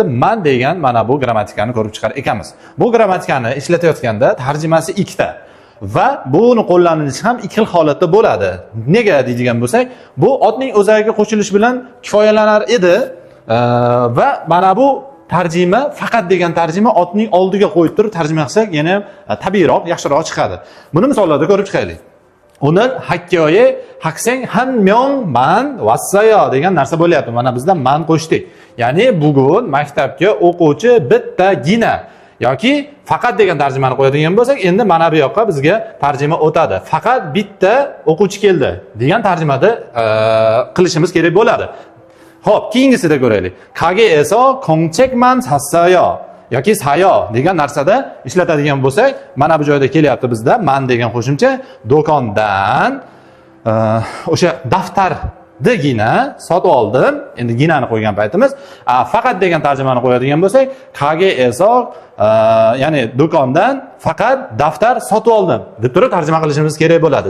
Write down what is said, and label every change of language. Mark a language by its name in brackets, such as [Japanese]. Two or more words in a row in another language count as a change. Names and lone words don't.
[Uzbek] Man degan mana bu grammatikani ko'rib chiqar ekanmiz. Bu grammatikani ishlatayotganda tarjimasi ikkita va buni qo'llanilishi ham ikki xil holatda bo'ladi. Nega deydigan bo'lsak, bu otning o'zagiga qo'shilish bilan kifoyalanar edi va mana bu tarjima faqat degan tarjima otning oldiga qo'yib turib tarjima qilsak yana tabiiyroq, yaxshiroq chiqadi. Buni misollarda ko'rib chiqaylik. [Korean] O늘 학교에 학생 한 명만 왔어요 [Uzbek] degan narsa bo'lyapti. Mana bizda man qo'shdik. Ya'ni bugun maktabga o'quvchi bittagina yoki faqat degan tarjimani qo'yadigan bo'lsak, endi mana bu yoqqa bizga tarjima o'tadi. Faqat bitta o'quvchi keldi degan tarjimada qilishimiz kerak bo'ladi. Xo'p, keyingisida ko'raylik. [Korean] 가게에서 공책만 샀어요 [Uzbek] yoki sayo degan narsada ishlatadigan bo'lsak, mana bu joyda kelyapti bizda man degan qo'shimcha. Do'kondan o'sha daftardigina sotib oldim. Endi ginani qo'ygan paytimiz, faqat degan tarjimani qo'yadigan bo'lsak, 가게에서 ya'ni do'kondan faqat daftar sotib oldim deb turib tarjima qilishimiz kerak bo'ladi.